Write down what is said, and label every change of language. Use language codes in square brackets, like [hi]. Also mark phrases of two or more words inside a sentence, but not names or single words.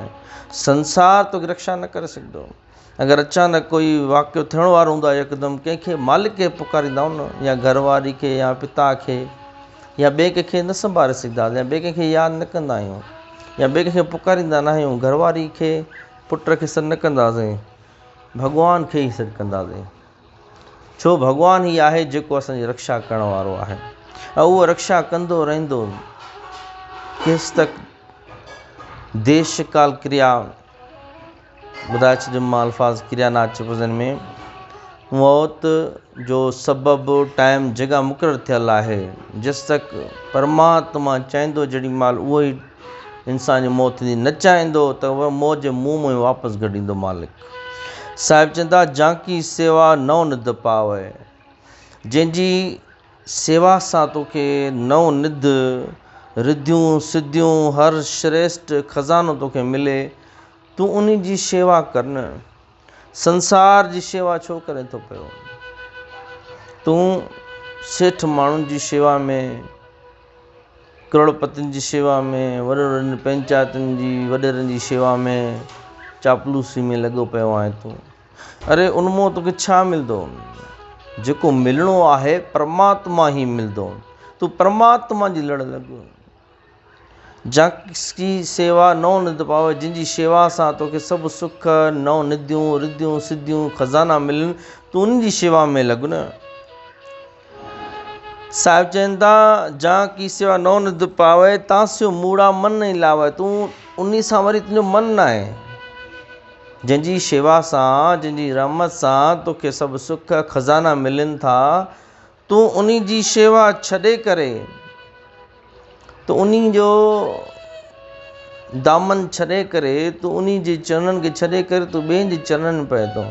[sd] संसार तोखे रक्षा न करे सघंदो। अगरि अचानक कोई वाक़ियो थियण वारो हूंदो आहे, यकदमि कंहिंखे मालिक खे पुकारींदा आहियूं न, या घरवारी खे, या पिता खे, या ॿिए कंहिंखे न संभाले सघंदा, या ॿिए कंहिंखे यादि न कंदा आहियूं, या ॿिए कंहिंखे पुकारींदा न आहियूं। घरवारी खे, पुट खे सॾु न कंदासीं, भॻवान खे ई सॾु कंदासीं। छो भॻवान ई आहे जेको असांजी रक्षा करण वारो आहे, ऐं उहो रक्षा कंदो रहंदो। केसि तक देश काल क्रिया ॿुधाए छॾियुमि मां, अल्फाज़ क्रिया नाच वज़न में, मौत जो सबबु टाइम जॻह मुक़ररु थियल आहे। जेसि तक परमात्मा चाहींदो जेॾी महिल उहो ई इंसान जी मौत थींदी, न चाहींदो त उहा मौत जे मुंहं में वापसि गॾींदो मालिक। साहिबु चवंदा [pa] ਜਾਂਕੀ ਸੇਵਾ ਨਵ ਨਿਧ ਪਾਵੇ, [sd] जंहिंजी सेवा सां तोखे नव निध, रिधियूं सिद्धियूं, हर श्रेष्ठ खज़ानो तोखे मिले, तूं उन जी शेवा कर न। संसार जी शेवा छो करे थो पियो? तूं सेठ माण्हुनि जी शेवा में, करोड़पतियुनि जी शेवा में, वॾनि पंचायतुनि जी वॾेरनि जी शेवा में, चापलूसी में लॻो पियो आहे तूं। अरे उनमां तोखे छा मिलंदो? जेको मिलणो आहे परमात्मा ई मिलंदो। तूं परमात्मा जी लड़ लॻ। जंहिंजी सेवा नव निध पावे, जंहिंजी शेवा सां तोखे सभु सुख, नव निधियूं, रिधियूं सिद्धियूं, खज़ाना मिलनि, तूं उन जी शेवा में लॻ न। साहिबु चवनि था जंहिंजी सेवा नव निध पावे, [pa] ਤਾਂਸਿਓ ਮੂੜਾ ਮਨ ਨਹੀਂ ਲਾਵੇ, [sd] तूं उन सां वरी तुंहिंजो मन न आहे। जंहिंजी शेवा सां, जंहिंजी रहमत सां तोखे सभु सुख खज़ाना मिलनि था, तूं उन जी शेवा छॾे करे, तो उन्ही जो दामन छॾे करे, तूं उन्ही जे चरणनि खे छॾे करे तूं ॿियनि जे चरणनि में पए थो।